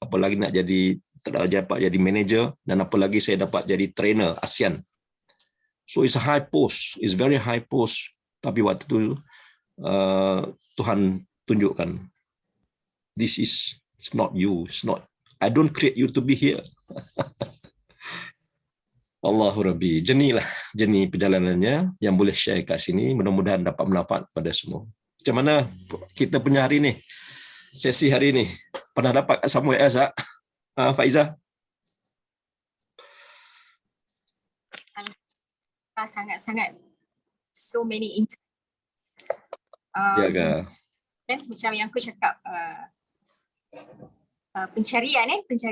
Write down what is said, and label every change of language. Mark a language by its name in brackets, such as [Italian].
[Malay] Apalagi nak dapat jadi manager, dan apalagi saya dapat jadi trainer ASEAN. [English] So it's a high post, it's very high post. [Malay] Tapi waktu tu Tuhan tunjukkan, [English] this is, it's not you, it's not, I don't create you to be here. [Malay] Allahu Rabbi, jenis perjalanannya yang boleh share kat sini, mudah-mudahan dapat manfaat pada semua. Macam mana kita punya hari ni, sesi hari ni, pernah dapat kat Samuel S, Faiza? Sangat-sangat [English] so many insights. [Malay] Ya ke? Macam yang aku cakap, pencarian.